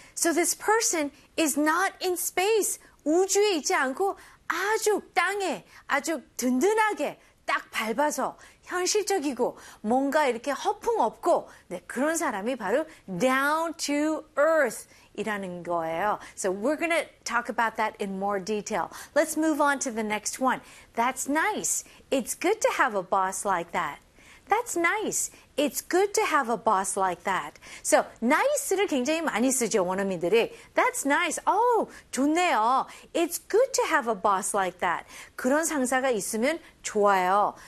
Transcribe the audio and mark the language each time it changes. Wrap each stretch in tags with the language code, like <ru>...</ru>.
<en>So this person is not in space.</en> <ko>우주에 있지 않고 아주 땅에 아주 든든하게 딱 밟아서 현실적이고 뭔가 이렇게 허풍 없고 네, 그런 사람이 바로</ko> <en>down to earth</en> <ko>이라는 거예요.</ko> <en>So we're going to talk about that in more detail. Let's move on to the next one. That's nice. It's good to have a boss like that. That's nice. It's good to have a boss like that.</en> <ko>So, nice를 굉장히 많이 쓰죠, 원어민들이.</ko> <en>That's nice.</en> <ko>Oh, 좋네요.</ko> <en>It's good to have a boss like that.</en> <ko>그런 상사가 있으면 좋아요.</ko>